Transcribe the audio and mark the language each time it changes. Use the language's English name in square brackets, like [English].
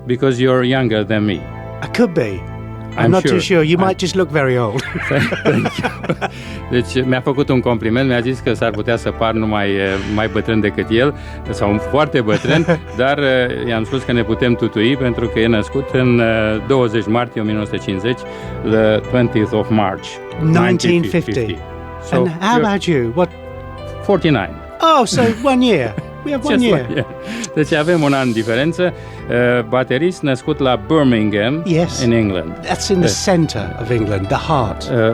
[English] Because you're younger than me. I could be. I'm not too sure. You might just look very old. Thank you. [Romanian] Deci mi-a făcut un compliment, mi-a zis că s-ar putea să par mai bătrân decât el, sau foarte bătrân, dar i-am spus că ne putem tutui pentru că e născut în 20 martie 1950, [English] the 20th of March 1950. So and how about you? What? 49. Oh, so 1 year. We have 1 year. [Romanian] Deci avem un an diferență. Baterist născut la Birmingham, [English] in England. That's in the center of England, the heart.